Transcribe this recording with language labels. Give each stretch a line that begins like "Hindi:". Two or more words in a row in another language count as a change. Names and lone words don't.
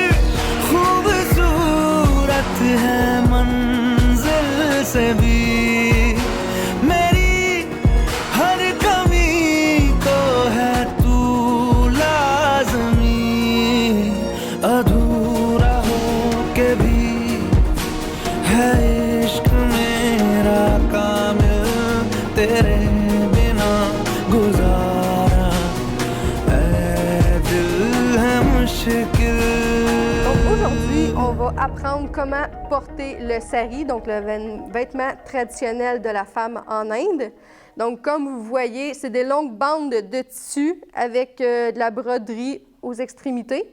Hindi: खूबसूरत है मंजिल से भी मेरी हर कमी को है तू लाज़मी अधूरा हो के भी है इश्क मेरा कामिल तेरे
French: Donc aujourd'hui, on va apprendre comment porter le sari, donc le vêtement traditionnel de la femme en Inde. Donc comme vous voyez, c'est des longues bandes de tissu avec de la broderie aux extrémités.